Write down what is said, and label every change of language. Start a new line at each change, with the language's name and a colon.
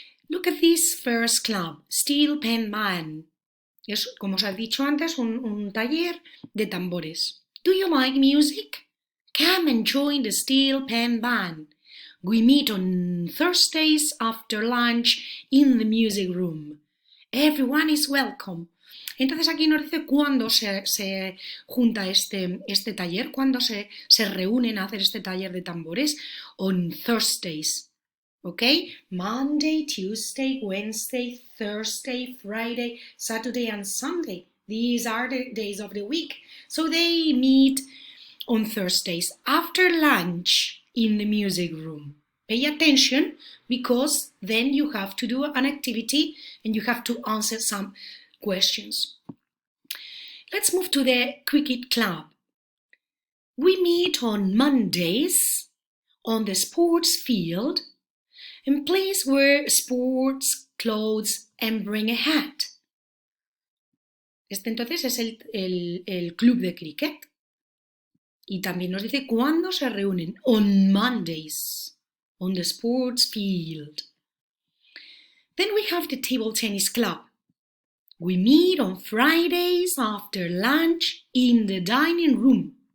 English: Look at this first club,
Spanish: Steel Pen Band. Es, como os he dicho antes, un taller de tambores.
English: Do you like music? Come and join the Steel Pen Band. We meet on Thursdays after lunch in the music room. Everyone is welcome.
Spanish: Entonces aquí nos dice cuándo se junta este taller, cuándo se reúnen a hacer este taller de tambores.
English: On Thursdays. Okay? Monday, Tuesday, Wednesday, Thursday, Friday, Saturday, and Sunday. These are the days of the week. So they meet on Thursdays after lunch in the music room. Pay attention because then you have to do an activity and you have to answer some questions. Let's move to the cricket club. We meet on Mondays on the sports field, and please wear sports clothes and bring a hat.
Spanish: Este entonces es el club de cricket. Y también nos dice cuándo se reúnen.
English: On Mondays, on the sports field. Then we have the table tennis club. We meet on Fridays after lunch in the dining room.